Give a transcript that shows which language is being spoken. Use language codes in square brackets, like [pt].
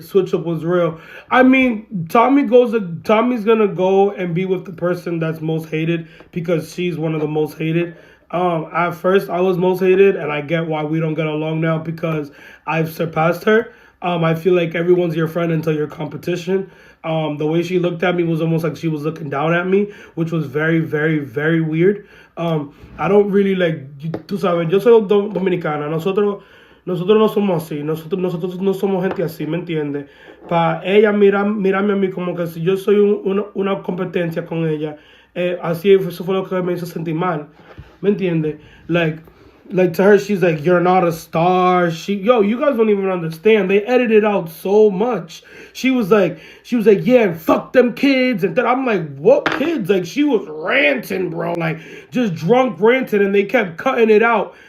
[en] Switch up was real. I mean, Tommie's gonna go and be with the person that's most hated because she's one of the most hated. At first, I was most hated, and I get why we don't get along now because I've surpassed her. I feel like everyone's your friend until your competition. The way she looked at me was almost like she was looking down at me, which was very, very, very weird. I don't really like, [es] tú sabes, yo soy dominicana, nosotros no somos así, nosotros no somos gente así, ¿me entiendes? Para ella mirarme a mí como que si yo soy una competencia con ella, así eso fue lo que me hizo sentir mal, ¿me entiendes? Like, [en] like to her, she's like, "You're not a star." You guys don't even understand. They edited out so much. She was like, "Yeah, and fuck them kids." And then I'm like, "What kids?" Like she was ranting, bro, like just drunk ranting, and they kept cutting it out.